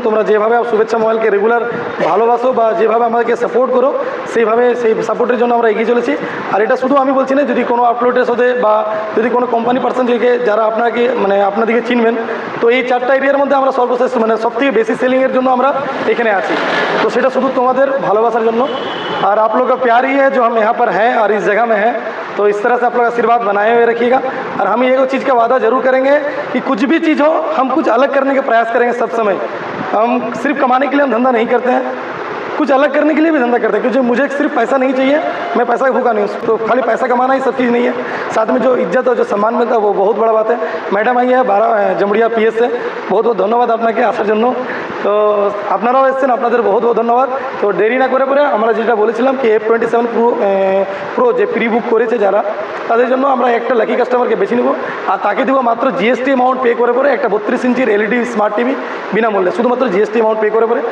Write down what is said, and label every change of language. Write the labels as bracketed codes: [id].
[bn] তোমরা যেভাবে শুভেচ্ছা মোবাইলকে রেগুলার ভালোবাসো বা যেভাবে আমাদেরকে সাপোর্ট করো, সেই সাপোর্টের জন্য আমরা এগিয়ে চলেছি। আর এটা শুধু আমি বলছি না, যদি কোনো আউটলেটের সাথে বা যদি কোনো কোম্পানি পার্সন থেকে যারা আপনাদেরকে চিনবেন, তো এই 4টা এরিয়ার মধ্যে আমরা সর্বশেষ সবথেকে বেশি সেলিংয়ের জন্য আমরা এখানে আছি। তো সেটা শুধু তোমাদের ভালোবাসার জন্য। [hi] আর आप लोग का प्यार ही है जो हम यहाँ पर हैं और इस जगह में हैं। तो इस तरह से आप लोग आशीर्वाद बनाए हुए रखिएगा। और हम एक चीज़ का वादा जरूर करेंगे कि कुछ भी चीज़ हो हम कुछ अलग करने का प्रयास करेंगे सब समय। हम सिर्फ कमाने के लिए हम धंधा नहीं करते हैं, कुछ अलग करने के लिए भी धंधा करते हैं, क्योंकि मुझे सिर्फ पैसा नहीं चाहिए, मैं पैसा भूखा नहीं हूँ। तो खाली पैसा कमाना ही सब चीज़ नहीं है, साथ में जो इज्जत और जो सम्मान मिलता है वो बहुत बड़ा बात है। मैडम आई है জামড়িয়া PS से, बहुत बहुत [bn] ধন্যবাদ আপনাকে আসার জন্য। তো আপনারাও এসেছেন, আপনাদের বহুত বহুত ধন্যবাদ। তো দেরি না করে আমরা যেটা বলেছিলাম কি F27 প্রো যে প্রি বুক করেছে যারা, তাদের জন্য আমরা একটা লাকি কাস্টমারকে বেছে নেব আর তাকে দেবো মাত্র GST অ্যামাউন্ট পে করে একটা 32 ইঞ্চির LED স্মার্ট টিভি বিনামূল্যে, শুধুমাত্র GST অ্যামাউন্ট পে করে।